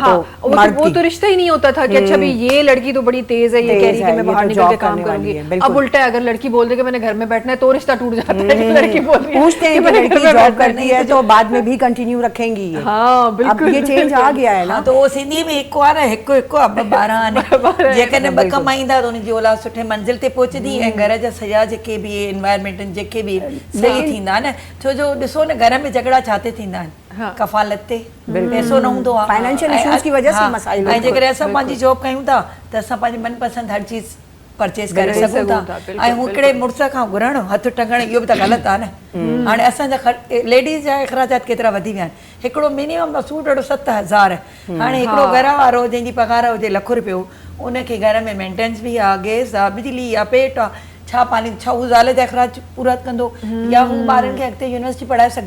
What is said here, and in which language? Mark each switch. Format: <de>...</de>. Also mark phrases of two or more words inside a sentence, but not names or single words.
<ur>ہاں, تو وہ تو رشتہ ہی نہیں ہوتا تھا کہ اچھا بھی یہ لڑکی تو بڑی تیز ہے، یہ کہہ رہی ہے کہ میں باہر نکل کے کام کروں گی. اب الٹا ہے، اگر لڑکی بول دے کہ میں نے گھر میں بیٹھنا ہے تو رشتہ ٹوٹ جاتا ہے. لڑکی بول رہی ہے پوچھتے ہیں کہ لڑکی جاب کرتی ہے تو بعد میں بھی کنٹینیو رکھیں گی یہ. ہاں، بالکل. اب یہ چینج آ گیا ہے نا. تو وہ سندھی میں</ur> <sd>हिकु आ रहा हिकु हिकु अब 12 आने जेकॾहिं ॿ कमाईंदा त उनजी औलाद सुठे मंज़िल ते पहुचंदी ऐं घर जा सॼा जेके बि एनवायरमेंट जेके बि सही थींदा न, छो जो ॾिसो न घर में झगड़ा छाते थींदा आहिनि, कफ़ालत ते पैसो न हूंदो आहे,</sd> <en>financial issues</en> <ur>کی وجہ سے مسائل.</ur> <sd>ऐं जेकॾहिं असां पंहिंजी जॉब कयूं था त असां पंहिंजे मनपसंद हर चीज़ परचेस करे सघूं था। ऐं हिकिड़े मुड़ुस खां घुरणु हथु टंगणु इहो बि त ग़लति आहे न। हाणे असांजा लेडीज़ जा अख़राजात केतिरा वधी विया आहिनि। हिकिड़ो</sd> <en>minimum suit</en> <sd>7,000, हाणे हिकिड़ो घर वारो जंहिंजी पघार हुजे ₹1,00,000, उनखे घर में मेंटेनेंस बि आहे, गैस आहे, बिजली आहे, पेट आहे, छा पाणी छा हू ज़ाल जा अख़राज पूरा कंदो या हू ॿारनि खे अॻिते यूनिवर्सिटी पढ़ाए सघंदो?</sd>